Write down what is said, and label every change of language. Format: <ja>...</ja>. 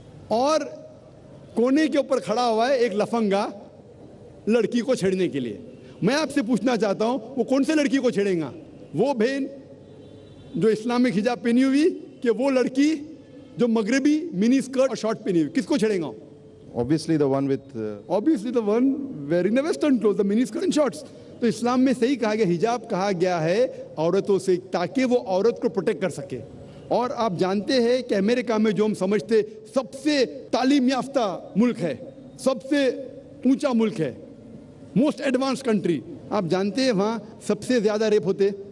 <ur>اور کونے کے اوپر کھڑا ہوا ہے ایک لفنگا لڑکی کو چھیڑنے کے لیے. میں آپ سے پوچھنا چاہتا ہوں وہ کون سے لڑکی کو چھیڑیں گا, وہ بہن جو اسلامک حجاب پہنی ہوئی کہ وہ لڑکی جو مغربی منی اسکرٹ اور شارٹ پہنی ہوئی, کس کو چھیڑیں گا؟</ur> <en>Obviously the one with obviously the one wearing the western clothes, the mini skirt and shorts.</en> <ur>تو اسلام میں صحیح کہا گیا, حجاب کہا گیا ہے عورتوں سے تاکہ وہ عورت کو پروٹیکٹ کر سکے. اور آپ جانتے ہیں کہ امریکہ میں جو ہم سمجھتے سب سے تعلیم یافتہ ملک ہے, سب سے اونچا ملک ہے,</ur> <en>most advance country,</en> <ur>آپ جانتے ہیں وہاں سب سے زیادہ ریپ ہوتے.</ur>